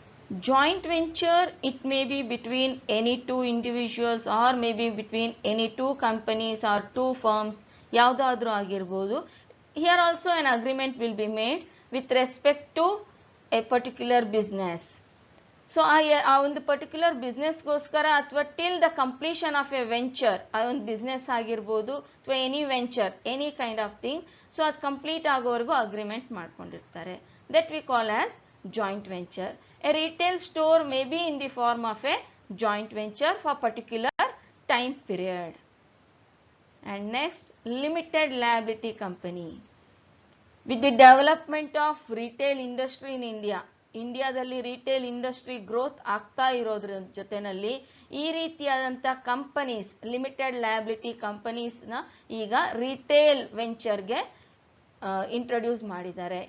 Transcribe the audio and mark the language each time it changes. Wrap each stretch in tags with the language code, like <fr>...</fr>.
<en>Joint venture, it may be between any two individuals or maybe between any two companies or two firms,</en> <kn>ಯಾವುದಾದ್ರೂ ಆಗಿರ್ಬೋದು.</kn> <en>Here also an agreement will be made with respect to a particular business.</en> <kn>So ಆ ಒಂದು particular ಬಿಸ್ನೆಸ್ಗೋಸ್ಕರ ಅಥವಾ</kn> <en>till the completion of a venture,</en> <kn>ಆ ಒಂದು business ಆಗಿರ್ಬೋದು ಅಥವಾ</kn> <en>any venture, any kind of thing,</en> <kn>so ಅದು ಕಂಪ್ಲೀಟ್ ಆಗೋವರೆಗೂ ಅಗ್ರಿಮೆಂಟ್ ಮಾಡ್ಕೊಂಡಿರ್ತಾರೆ.</kn> <en>That we call as joint venture. A retail store may be in the form of a joint venture for particular time period. And next, limited liability company. With the development of retail industry in India,</en> <kn>ಇಂಡಿಯಾದಲ್ಲಿ retail industry growth ಆಗ್ತಾ ಇರೋದ್ರ ಜೊತೆಯಲ್ಲಿ ಈ ರೀತಿಯಾದಂಥ companies, limited liability ಕಂಪನೀಸ್ನ ಈಗ retail ವೆಂಚರ್ಗೆ introduce ಮಾಡಿದ್ದಾರೆ.</kn>